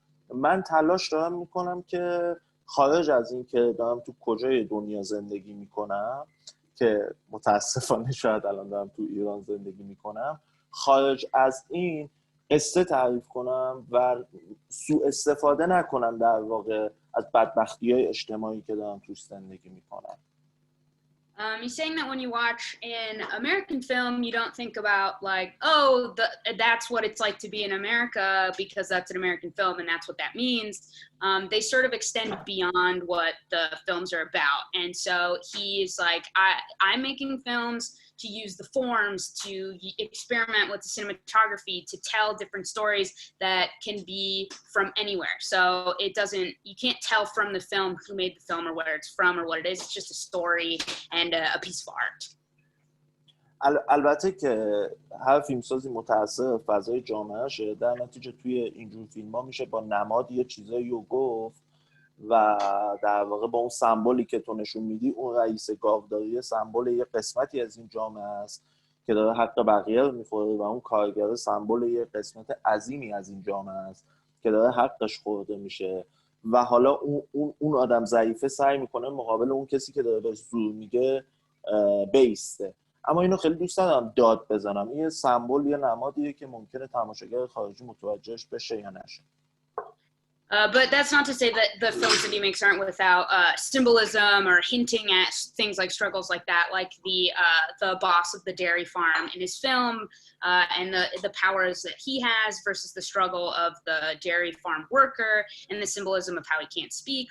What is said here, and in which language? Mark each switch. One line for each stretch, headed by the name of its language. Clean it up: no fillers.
Persian: من تلاش دارم میکنم که خارج از این که دارم تو کجای دنیا زندگی میکنم، که متاسفانه شاید الان دارم تو ایران زندگی میکنم، خارج از این قصه تعریف کنم و سوء استفاده نکنم در واقع از بدبختی‌های اجتماعی که دارم توش زندگی میکنم.
English: He's saying that when you watch an American film, you don't think about like, oh, that's what it's like to be in America because that's an American film and that's what that means. They sort of extend beyond what the films are about. And so he's like, I'm making films to use the forms, to experiment with the cinematography, to tell different stories that can be from anywhere. So you can't tell from the film who made the film or where it's from or what it is. It's just a story and a piece of art.
Persian: البته که هر فیلمسازی متأثر فضای جامعهشه، در نتیجه توی اینجور فیلم‌ها میشه با نماد یه چیزایی رو گفت و در واقع با اون سمبولی که تو نشون میدی، اون رئیس گاوداری سمبل یه قسمتی از این جامعه است که داره حق بقیه رو میخوره و اون کارگر سمبل یه قسمت عظیمی از این جامعه است که داره حقش خورده میشه و حالا اون آدم ضعیفه سعی میکنه مقابل اون کسی که داره بهش زور میگه بیسته. اما اینو خیلی دوست دارم داد بزنم، این یه سمبل، یه نمادیه که ممکنه تماشاگر خارجی متوجهش بشه یا نشه.
English: But that's not to say that the films that he makes aren't without symbolism or hinting at things like struggles like that, like the boss of the dairy farm in his film, and the powers that he has versus the struggle of the dairy farm worker, and the symbolism of how he can't speak.